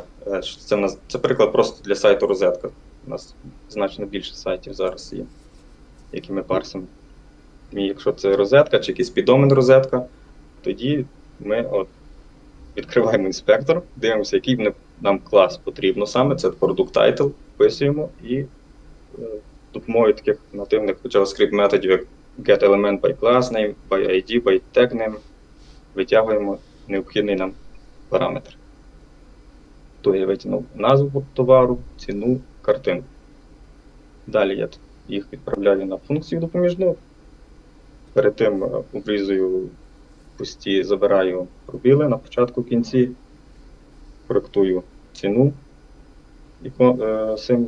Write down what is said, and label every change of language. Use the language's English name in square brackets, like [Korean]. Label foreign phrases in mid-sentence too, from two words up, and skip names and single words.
[Ukrainian] Це приклад просто для сайту розетка. У нас значно більше сайтів зараз є, які ми парсимо. І якщо це розетка чи якийсь піддомен розетка, тоді ми відкриваємо інспектор, дивимося, який нам клас потрібно саме. [English] Це product title, [Ukrainian] вписуємо і допомогою таких нативних JavaScript методів, як [English] getElement by class name, by ID, by tag name, [Ukrainian] витягуємо необхідний нам параметр. То я витягнув назву товару, ціну, картинку. Далі я їх відправляю на функцію допоміжну. Перед тим обрізую пусті, забираю пробіли на початку, в кінці, коректую ціну символ.